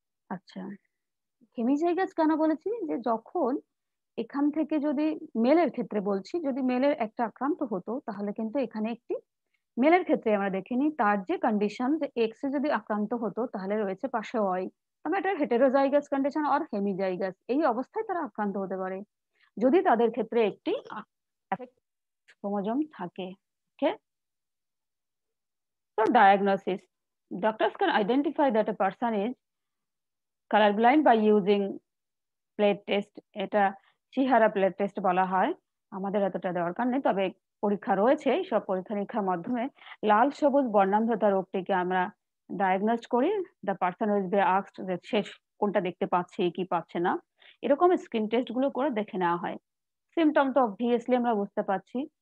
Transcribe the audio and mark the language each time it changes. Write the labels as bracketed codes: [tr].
[bn] আচ্ছা, হেমিজাইগাস কেন বলেছি, যে যখন এখান থেকে যদি মেলের ক্ষেত্রে বলছি, যদি মেলের একটা আক্রান্ত হতো তাহলে কিন্তু এখানে একটি মেলের ক্ষেত্রে আমরা দেখিনি তার যে কন্ডিশন যে এক্স এ যদি আক্রান্ত হতো তাহলে রয়েছে পাশে ওয়াই, তবে এটা হেটেরোজাইগাস কন্ডিশন আর হেমিজাইগাস, এই অবস্থায় তারা আক্রান্ত হতে পারে যদি তাদের ক্ষেত্রে একটি ক্রোমোজোম থাকে। [en] Okay, so diagnosis, doctors can identify that a person is colorblind by using plate test. [bn] এটা চিহারা প্লেট টেস্ট বলা হয়, আমাদের এতটা দরকার নেই, তবে পরীক্ষা রয়েছে, সব পরীক্ষা নিরীক্ষার মাধ্যমে লাল সবুজ বর্ণান্ধতা রোগটিকে আমরা ডায়াগনোজ করি। [en] the person will be asked [bn] যে শেষ কোনটা দেখতে পাচ্ছে কি পাচ্ছে না, এরকম স্ক্রিন টেস্ট গুলো করে দেখে নেওয়া হয়। সিমটম তো অবভিয়াসলি আমরা বুঝতে পারছি,